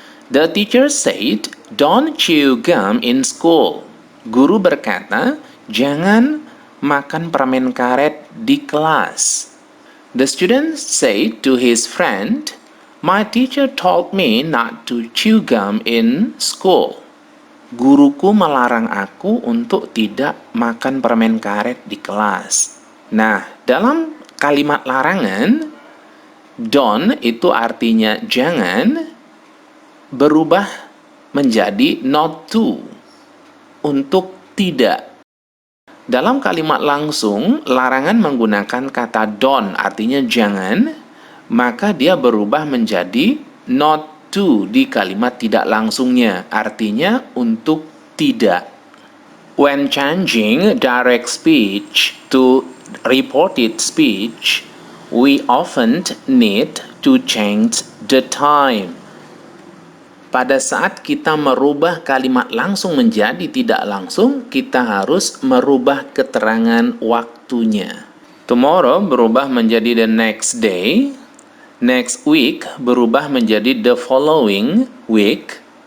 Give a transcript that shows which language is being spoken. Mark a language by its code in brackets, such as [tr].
[en] The teacher said, "Don't chew gum in school." [id] Guru berkata, jangan makan permen karet di kelas. [en] The student said to his friend, "My teacher told me not to chew gum in school." [id] Guruku melarang aku untuk tidak makan permen karet di kelas. Nah, dalam kalimat larangan, don't itu artinya jangan, berubah menjadi not to, untuk tidak. Dalam kalimat langsung, larangan menggunakan kata don't, artinya jangan, maka dia berubah menjadi not to di kalimat tidak langsungnya, artinya untuk tidak. [en] When changing direct speech to reported speech, we often need to change the time. [id] Pada saat kita merubah kalimat langsung menjadi tidak langsung, kita harus merubah keterangan waktunya. [en] Tomorrow [id] berubah menjadi [en] the next day. Next week berubah menjadi the following week.